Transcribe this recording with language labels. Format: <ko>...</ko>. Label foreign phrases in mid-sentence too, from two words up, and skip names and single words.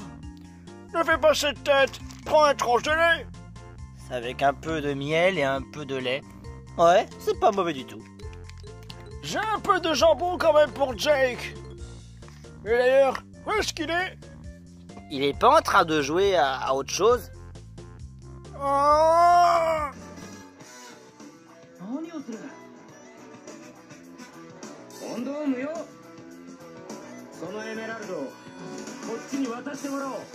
<fr>Ne fais pas cette tête, prends un tranche de lait. Avec un peu de miel et un peu de lait. Ouais, c'est pas mauvais du tout. J'ai un peu de jambon quand même pour Jake. Et d'ailleurs, où est-ce qu'il est? Il est pas en train de jouer à autre chose? Oh!</fr> <ja>何をするコンドームよそのエメラルドをこっちに渡してもらおう</ja>